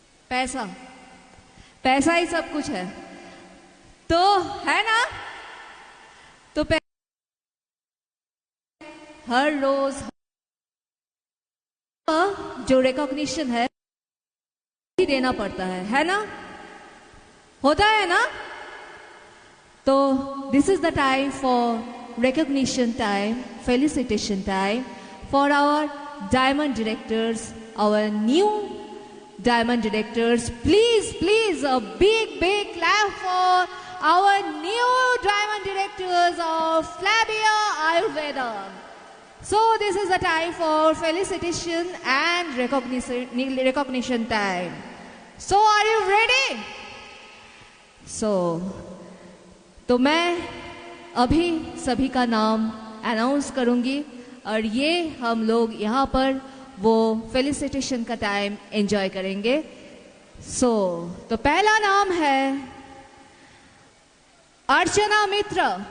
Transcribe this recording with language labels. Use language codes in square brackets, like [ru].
[hi] पैसा, पैसा ही सब कुछ है, तो है ना? तो हर रोज जो रिकॉग्निशन है ही देना पड़ता है ना? होता है ना? [en] तो this is the time for recognition time, felicitation time for our diamond directors, our new diamond directors. Please, a big clap for our new diamond directors of Flavia Ayurveda. So this is the time for felicitation and recognition time. So are you ready? [hi] तो मैं अभी सभी का नाम announce करूंगी और ये हम लोग यहाँ पर वो फेलिसिटेशन का टाइम एंजॉय करेंगे. तो पहला नाम है अर्चना मित्र.